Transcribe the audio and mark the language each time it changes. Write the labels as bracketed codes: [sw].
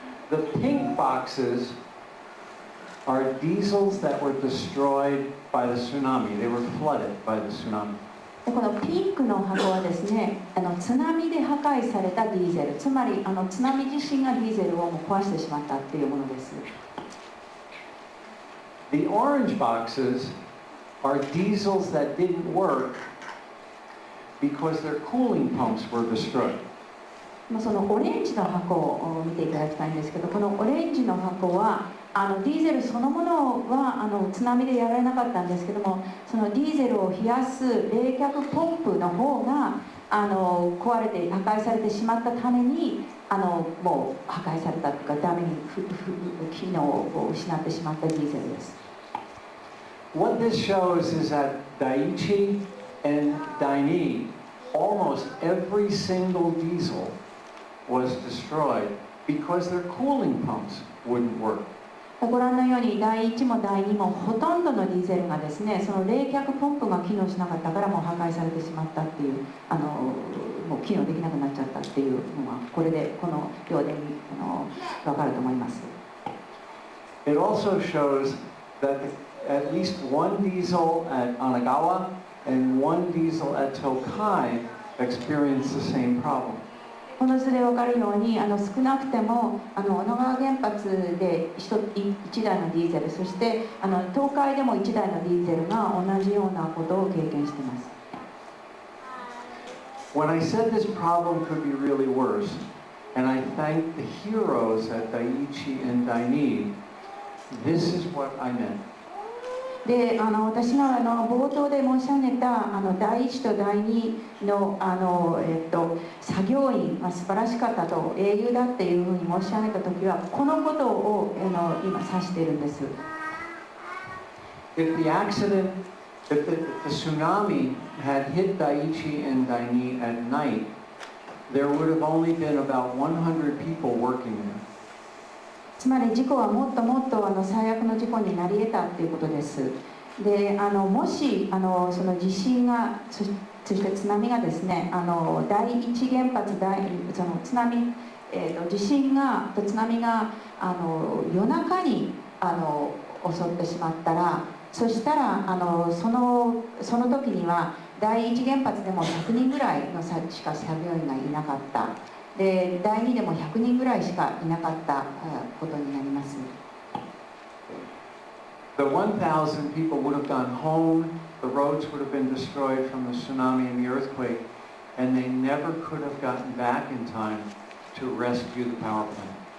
[en] The pink boxes are diesels that were destroyed by the tsunami. They were flooded by the tsunami. [ja] このピンクの箱はですね、津波で破壊されたディーゼル、つまり津波自身がディーゼルをもう壊してしまったっていうものです。 [en] The orange boxes are diesels that didn't work because their cooling pumps were destroyed. [ja] そのオレンジの箱を見ていただきたいんですけど、このオレンジの箱はディーゼルそのものは津波でやられなかったんですけども、そのディーゼルを冷やす冷却ポンプの方が壊れて破壊されてしまったためにもう破壊されたというかダメに機能を失ってしまったディーゼルです。 [en] What this shows is that Daiichi and Daini, almost every single diesel was destroyed because their cooling pumps wouldn't work. [ja] ご覧のように第1も第2もほとんどのディーゼルがですね、その冷却ポンプが機能しなかったからもう破壊されてしまったっていうもう機能できなくなっちゃったっていうのはこれでこの表で分かると思います。 [en] It also shows that at least one diesel at Onagawa and one diesel at Toukai experienced the same problem. [ja] この図で分かるように少なくても女川原発で1台のディーゼル、そして東海でも1台のディーゼルが同じようなことを経験しています。 [en] When I said this problem could be really worse, and I thanked the heroes at Daiichi and Daini, this is what I meant. [ja] で私が冒頭で申し上げた第1と第2の作業員が素晴らしかったと英雄だっていうふうに申し上げた時はこのことを今指しているんです。 [en] If the tsunami had hit Daiichi and Daini at night, there would have only been about 100 people working there. [ja] つまり事故はもっともっと最悪の事故になり得たということです。でもしその地震がそして津波がですね第一原発その津波、地震が津波が夜中に襲ってしまったらそしたらその時には第一原発でも100人ぐらいのしか作業員がいなかった。で第2でも100人ぐらいしかいなかったことになります。 [en] The 1,000 people would have gone home, the roads would have been destroyed from the tsunami and the earthquake, and they never could have gotten back in time to rescue the power plant.